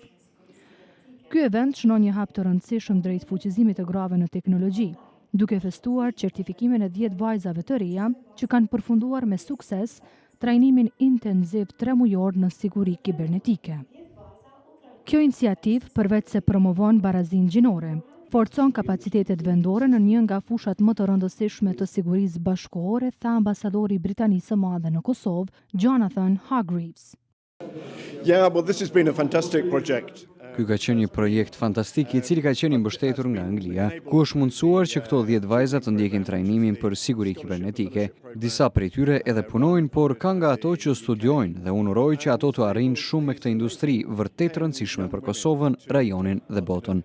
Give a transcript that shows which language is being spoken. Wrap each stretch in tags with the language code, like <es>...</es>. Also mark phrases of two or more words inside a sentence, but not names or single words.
<sq>Ky event shënon një hap të rëndësishëm drejt fuqizimit të grave në teknologji, duke festuar certifikimin e 10 vajzave të reja që kanë përfunduar me sukses trajnimin intenziv 3 mujor në siguri kibernetike. Kjo iniciativë, përveç se promovon barazinë gjinore, forcon kapacitetet vendore në një nga fushat më të rëndësishme të sigurisë bashkëkohore, tha ambasadori Britanisë së Madhe në Kosovë, Jonathan Hargreaves.</sq> <en>Yeah, well, this has been a fantastic project.</en> <sq>Ky ka qenë një projekt fantastik i cili ka qenë i mbështetur nga Anglia, ku është mundësuar që këto 10 vajza të ndjekin trajnimin për siguri kibernetike. Disa prej tyre edhe punojnë, por ka nga ato që studiojnë dhe unë uroj që ato të arrijnë shumë me këtë industri vërtet rëndësishme për Kosovën, rajonin dhe botën.</sq>